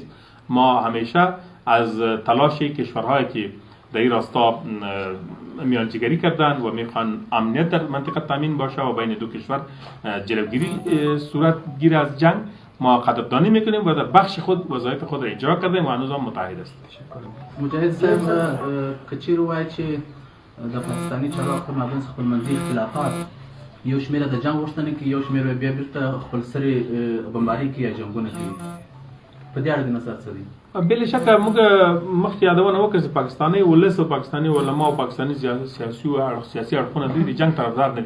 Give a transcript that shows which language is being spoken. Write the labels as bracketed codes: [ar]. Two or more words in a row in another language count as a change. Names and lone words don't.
[fa] ما همیشه از تلاش کشورهایی که در این راستا میانجیگری کردن و میخوان امنیت در منطقه تامین باشه و بین دو کشور جلوگیری صورت گیره از جنگ ما قدردانی میکنیم و در بخش خود وظایف خود را اجرا کردیم و هنوز هم متحد است. [ps] مجاهد صاحب کچیر وایي چې د پاکستاني چارواکو پر مابین خپلمنځي اختلافات یو شمېر د جنګ غوښتنه کوي یو شمېر بیا بیرته خپل سرې بمباري کوي یا جنګونه کوي په دې اړه د نظر څه دی؟ بلا شکه موږ مخکې یادونه وکړه چې پاکستاني ولس او پاکستاني علما او پاکستاني سیاسي اړخونه دوی د جنګ طرفدار نه دي.